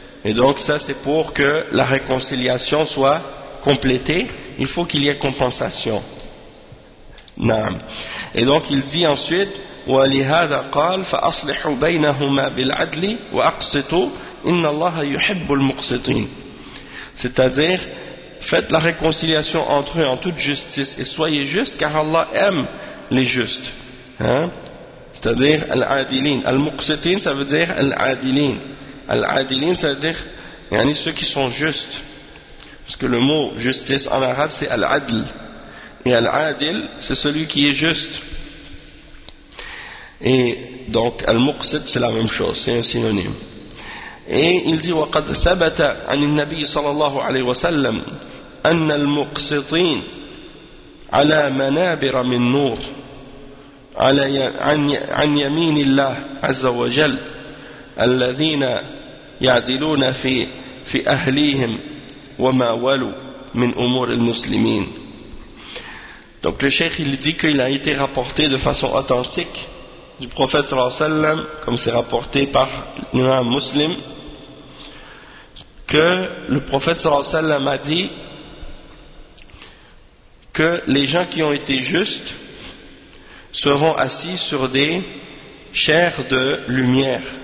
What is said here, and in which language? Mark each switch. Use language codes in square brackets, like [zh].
[fr] Et donc, ça, c'est pour que la réconciliation soit complétée. Il faut qu'il y ait compensation. [ar] Naam. [fr] Et donc, il dit ensuite, [ar] وَلِهَذَا قَالْ فَأَصْلِحُوا بَيْنَهُمَا بِالْعَدْلِ وَأَقْسِطُوا إِنَّ اللَّهَ يُحِبُّ الْمُقْسِطِينَ. [fr] C'est-à-dire, faites la réconciliation entre eux en toute justice et soyez justes, car Allah aime les justes. Hein? C'est-à-dire, al-adilin. Al-muqsitin, ça veut dire al-adilin. Al-adilin, ça veut dire, il y en a ceux qui sont justes. Parce que le mot justice en arabe, c'est al-adl. Et al-adil, c'est celui qui est juste. Et donc, al-muqsit, c'est la même chose, c'est un synonyme. Et il dit, [ar] وقد ثبت عن النبي صلى الله عليه وسلم أن المقسطين على منابر من نور على عن يمين الله عز وجل الذين يعدلون في أهليهم وما ولوا من أمور المسلمين. [fr] Donc le cheikh il dit qu'il a été rapporté de façon authentique du prophète صلى الله عليه وسلم, comme c'est rapporté par l'imam Muslim, que le prophète sallallahu alayhi wa sallam a dit que les gens qui ont été justes seront assis sur des chairs de lumière.